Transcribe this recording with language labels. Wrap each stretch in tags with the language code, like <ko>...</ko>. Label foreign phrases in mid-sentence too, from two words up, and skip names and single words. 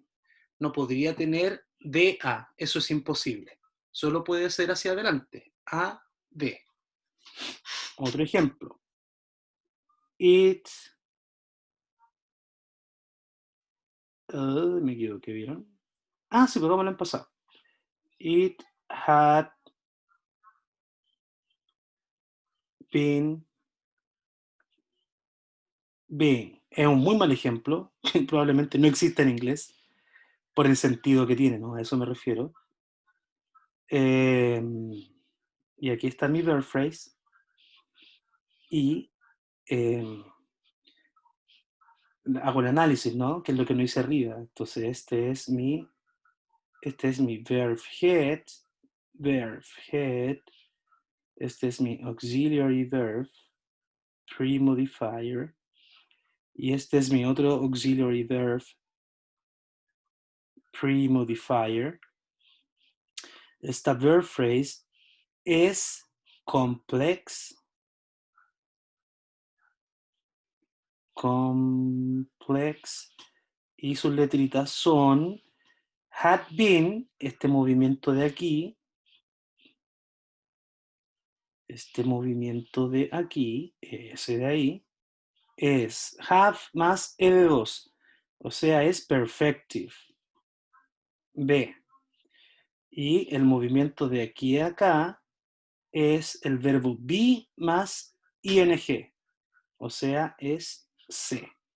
<es>No podría tener DA, eso es imposible. Solo puede ser hacia adelante, A, D. Otro ejemplo. Me equivoqué, ¿vieron? Sí, pues vámonos en pasado.</es> <en>It had been.</en> <es>Es un muy mal ejemplo, que probablemente no existe en inglés, por el sentido que tiene, ¿no? A eso me refiero. Y aquí está mi</es> <en>verb phrase.</en> <es>Y hago el análisis, ¿no? Que es lo que no hice arriba. Entonces, este es mi</es> <en>verb head.</en> <es>Este es mi</es> <en>auxiliary verb, pre-modifier.</en> <es>Y este es mi otro</es> <en>auxiliary verb, pre-modifier.</en> <es>Esta</es> <en>verb phrase</en> <es>es complex, y sus letritas son</es> <en>had been,</en> <es>este movimiento de aquí, ese de ahí, es have más ed2, o sea, es perfective, B. Y el movimiento de aquí a acá es el verbo be más ing, o sea, es C.</es>